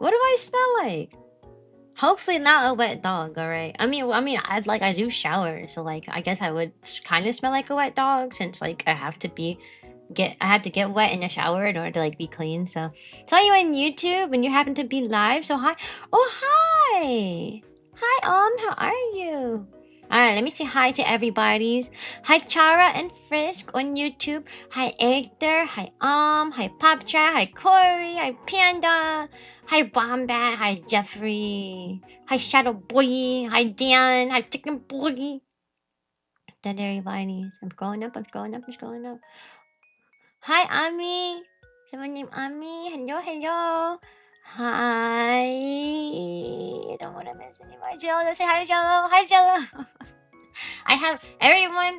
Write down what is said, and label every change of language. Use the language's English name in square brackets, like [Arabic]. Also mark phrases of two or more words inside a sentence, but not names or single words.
[English] What do I smell like? Hopefully not a wet dog, alright? I do shower, so like I guess I would kind of smell like a wet dog, since like I have to get wet in the shower in order to like be clean. So you on YouTube and you happen to be live, so hi. Oh, hi. Hi, how are you? Alright, let me say hi to everybody's. Hi, Chara and Frisk on YouTube. Hi, Hector. Hi, hi, Poptra. Hi, Corey. Hi, Panda. Hi, Bombat. Hi, Jeffrey. Hi, Shadow Boy. Hi, Dan. Hi, Chicken Boy. That everybody's. I'm scrolling up. Hi, Ami. Someone named Ami. Hello. Hi. I don't want to miss anybody. Jello, say hi to Jello. Hi, Jello. I have everyone.